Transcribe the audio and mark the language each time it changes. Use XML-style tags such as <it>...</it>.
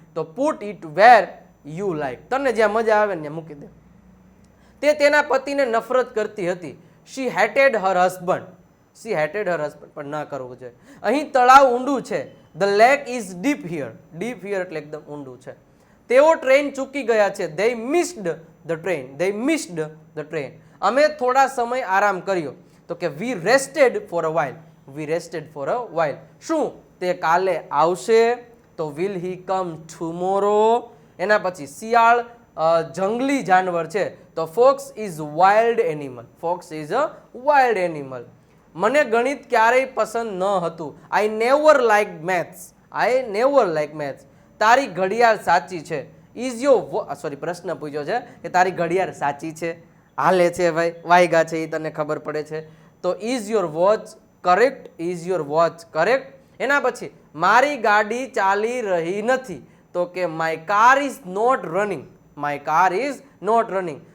<gu>તો</gu> <en>put it where you like,</en> <gu>તને જ્યાં મજા આવે ને ત્યાં મૂકી દે. તે તેના પતિને નફરત કરતી હતી.</gu> <en>she hated her husband,</en> <gu>શી હેટેડ હર હસબન્ડ, પણ ના કરવું જોઈએ. અહીં તળાવ ઊંડું છે.</gu> <en>the lake is deep here,</en> <gu>deep here એટલે એકદમ ઊંડું છે. તેઓ ટ્રેન ચૂકી ગયા છે.</gu> <en>they missed the train, they missed the train.</en> <gu>અમે થોડા સમય આરામ કર્યો. તો કે</gu> <en>we rested for a while, we rested for a while.</en> <gu>શું તે કાલે આવશે? તો</gu> <en>will he come tomorrow?</en> <gu>એના પછી શિયાળ જંગલી જાનવર છે. તો</gu> <en>fox is wild animal, fox is a wild animal.</en> <gu>મને ગણિત ક્યારેય પસંદ ન હતું.</gu> <en>I never liked maths, I never liked maths.</en> <gu>તારી ઘડિયાળ સાચી છે. ઇઝ યોર પ્રશ્ન પૂછ્યો છે કે તારી ઘડિયાળ સાચી છે, હાલે છે ભાઈ, વાયગા છે એ તને ખબર પડે છે.</gu> <en>તો is your watch correct, is your watch correct.</en> <gu>એના પછી મારી ગાડી ચાલી રહી નથી.</gu> <en>તો કે my car is not running, my car is not running.</en>